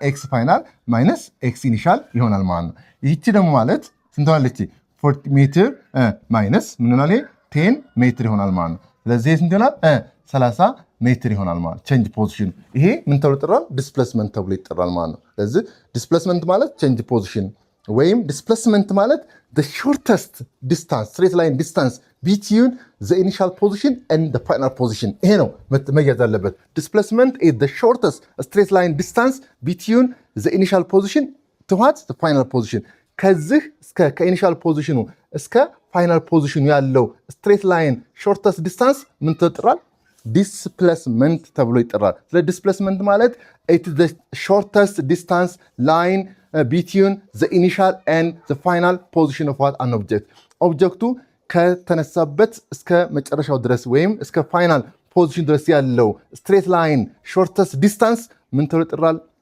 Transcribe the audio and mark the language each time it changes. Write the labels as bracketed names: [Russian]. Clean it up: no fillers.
[Amharic] ኤክስ ፋይናል ማይነስ ኤክስ ኢኒሻል ይሆናል ማለት ነው። ይህቺ ደግሞ ማለት ስንት ሆናለች? 40 ሜትር ማይነስ ምን ይሆናል? ይሄ 10 ሜትር ይሆናል ማለት ነው። ስለዚህ ስንት ይሆናል? 30 ሜትር ይሆናል ማለት ቼንጅ ፖዚሽን። ይሄ ምን ተብሎ ይጠራል? ዲስፕሌስመንት ተብሎ ይጠራል ማለት ነው። ስለዚህ ዲስፕሌስመንት ማለት ቼንጅ ፖዚሽን ወይም ዲስፕሌስመንት ማለት [English] the shortest distance straight line distance between the initial position and the final position [Amharic] ይሄ ነው መያዝ አለበት። [English] displacement is the shortest straight line distance between the initial position towards the final position [Amharic] ከዚህ እስከ ከኢኒሻል ፖዚሽኑ እስከ ፋይናል ፖዚሽኑ ያለው straight line shortest distance ምን ተጥራል? ዲስፕሌስመንት ተብሎ ይጠራል። ስለ ዲስፕሌስመንት ማለት [English] it is the shortest distance line between the initial and the final position of what an object [Amharic] ኦብጀክቱ ከተነሳበት እስከ መጨረሻው ድረስ ወይም እስከ ፋይናል ፖዚሽን ድረስ ያለው ስትሬት ላይን ሾርተስት ዲስታንስ ምን ተብሎ ይጠራል?